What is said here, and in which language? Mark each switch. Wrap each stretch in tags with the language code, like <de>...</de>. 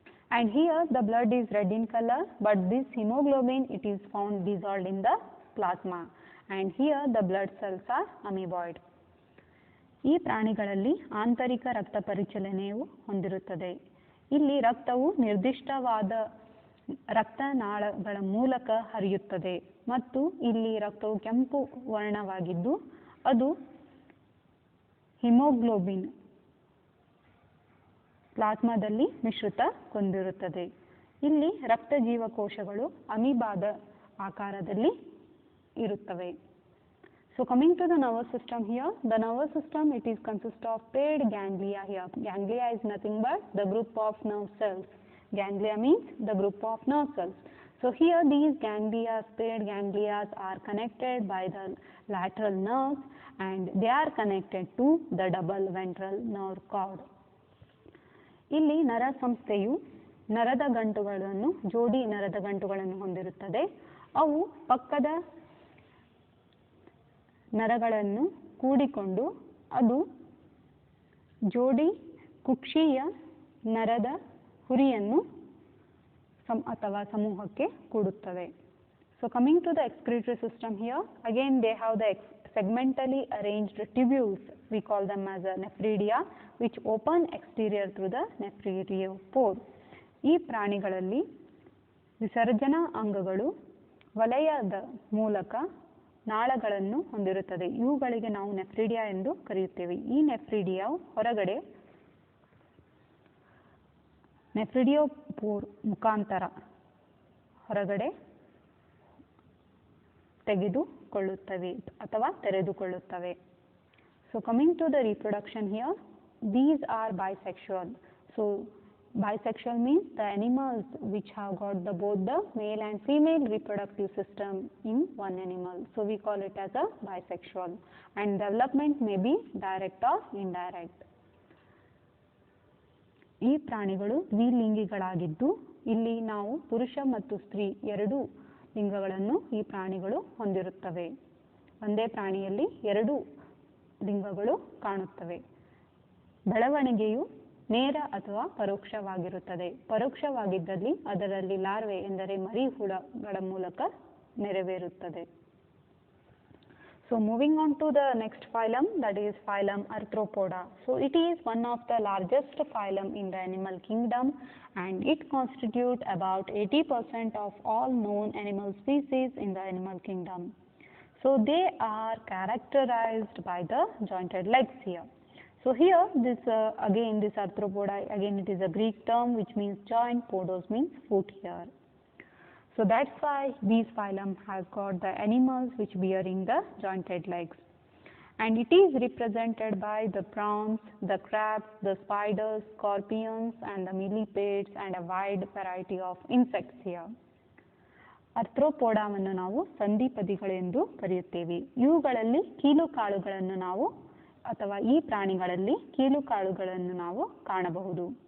<en>And here the blood is red in color, but this hemoglobin, it is found dissolved in the plasma, and here the blood cells are amoeboid.</en> <kn>ಈ ಪ್ರಾಣಿಗಳಲ್ಲಿ ಆಂತರಿಕ ರಕ್ತ ಪರಿಚಲನೆಯು ಹೊಂದಿರುತ್ತದೆ. ಇಲ್ಲಿ ರಕ್ತವು ನಿರ್ದಿಷ್ಟವಾದ ರಕ್ತನಾಳಗಳ ಮೂಲಕ ಹರಿಯುತ್ತದೆ ಮತ್ತು ಇಲ್ಲಿ ರಕ್ತವು ಕೆಂಪು ವರ್ಣವಾಗಿದ್ದು, ಅದು ಹಿಮೋಗ್ಲೋಬಿನ್ ಪ್ಲಾಸ್ಮಾದಲ್ಲಿ ಮಿಶ್ರಿತಗೊಂಡಿರುತ್ತದೆ. ಇಲ್ಲಿ ರಕ್ತ ಜೀವಕೋಶಗಳು ಅಮೀಬಾದ ಆಕಾರದಲ್ಲಿ ಇರುತ್ತವೆ.</kn> <en>So coming to the nervous system here, the nervous system, it is consist of paired ganglia here. Ganglia is nothing but the group of nerve cells. Ganglia means the group of nerve cells. So here these ganglia, paired ganglia are connected by the lateral nerves, and they are connected to the double ventral nerve cord.</en> <kn>ಇಲ್ಲಿ ನರ ಸಂಸ್ಥೆಯು ನರದ ಗಂಟುಗಳನ್ನು, ಜೋಡಿ ನರದ ಗಂಟುಗಳನ್ನು ಹೊಂದಿರುತ್ತದೆ. ಅವು ಪಕ್ಕದ ನರಗಳನ್ನು ಕೂಡಿಕೊಂಡು ಅದು ಜೋಡಿ ಕುಕ್ಷೀಯ ನರದ ಹುರಿಯನ್ನು ಅಥವಾ ಸಮೂಹಕ್ಕೆ ಕೂಡುತ್ತವೆ.</kn> <en>So coming to the excretory system here, again they have the segmentally arranged tubules, we call them as a nephridia, which open exterior through the nephridiopore.</en> <kn>ಈ ಪ್ರಾಣಿಗಳಲ್ಲಿ ವಿಸರ್ಜನಾ ಅಂಗಗಳು ವಲಯದ ಮೂಲಕ ನಾಳಗಳನ್ನು ಹೊಂದಿರುತ್ತದೆ. ಇವುಗಳಿಗೆ ನಾವು ನೆಫ್ರಿಡಿಯಾ ಎಂದು ಕರೆಯುತ್ತೇವೆ. ಈ ನೆಫ್ರಿಡಿಯಾವು ಹೊರಗಡೆ ನೆಫ್ರಿಡಿಯೋಪೋರ್ ಮುಖಾಂತರ ಹೊರಗಡೆ ತೆಗೆದುಕೊಳ್ಳುತ್ತವೆ ಅಥವಾ ತೆರೆದುಕೊಳ್ಳುತ್ತವೆ.</kn> <en>So coming to the reproduction here, these are bisexual. So bisexual means the animals which have got both the male and female reproductive system in one animal. So we call it as a bisexual, and development may be direct or indirect.</en> <kn>ಈ ಪ್ರಾಣಿಗಳು ದ್ವಿಲಿಂಗಿಗಳಾಗಿದ್ದು, ಇಲ್ಲಿ ನಾವು ಪುರುಷ ಮತ್ತು ಸ್ತ್ರೀ ಎರಡೂ ಲಿಂಗಗಳನ್ನು ಈ ಪ್ರಾಣಿಗಳು ಹೊಂದಿರುತ್ತವೆ. ಒಂದೇ ಪ್ರಾಣಿಯಲ್ಲಿ ಎರಡು ಲಿಂಗಗಳು ಕಾಣುತ್ತವೆ. ಬೆಳವಣಿಗೆಯು ನೇರ ಅಥವಾ ಪರೋಕ್ಷವಾಗಿರುತ್ತದೆ. ಪರೋಕ್ಷವಾಗಿದ್ದಲ್ಲಿ ಅದರಲ್ಲಿ ಲಾರ್ವೆ ಎಂದರೆ ಮರಿ ಹುಳಗಳ ಮೂಲಕ ನೆರವೇರುತ್ತದೆ.</kn> <en>So moving on to the next phylum, that is phylum Arthropoda. So it is one of the largest phylum in the animal kingdom, and it constitutes about 80% of all known animal species in the animal kingdom. So they are characterized by the jointed legs here. So here this again this Arthropoda, again it is a Greek term which means joint, podos means foot here. So that's why these phylum has got the animals which bearing the jointed legs, and it is represented by the prawns, the crabs, the spiders, scorpions and the millipedes and a wide variety of insects here.</en> <kn>ಅರ್ಥ್ರೋಪೋಡಾವನ್ನು ನಾವು ಸಂಧಿಪದಿಗಳೆಂದು ಕರೆಯುತ್ತೇವೆ. ಇವುಗಳಲ್ಲಿ ಕೀಲುಕಾಳುಗಳನ್ನು ನಾವು ಅಥವಾ ಈ ಪ್ರಾಣಿಗಳಲ್ಲಿ ಕೀಲುಕಾಳುಗಳನ್ನು ನಾವು ಕಾಣಬಹುದು.</kn>